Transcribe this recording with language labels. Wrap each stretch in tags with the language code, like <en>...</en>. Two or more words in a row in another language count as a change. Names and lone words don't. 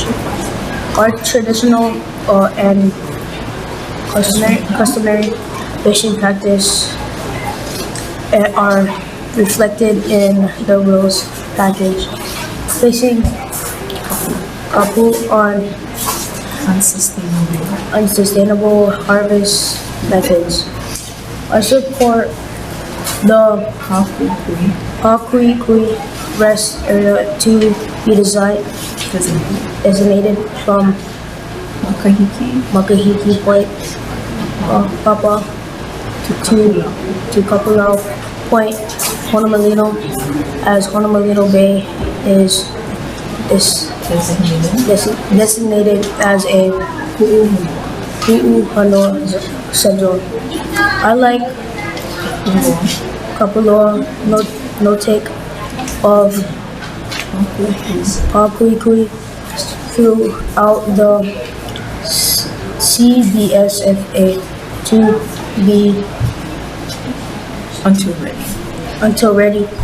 <en>Our traditional and customary fishing practice are reflected in the rules package, placing kapu on unsustainable harvest methods. I support the Pakuʻikuʻi Rest Area to be designated from Paʻakai Point, Pāpā to Kapuʻuhonua Point, Honomalino, as Honomalino Bay is designated as a Puʻuhonua subzone. I like Kapuʻuhonua no-take of Pākuʻikuʻi throughout the CBSFA to be until ready.</en>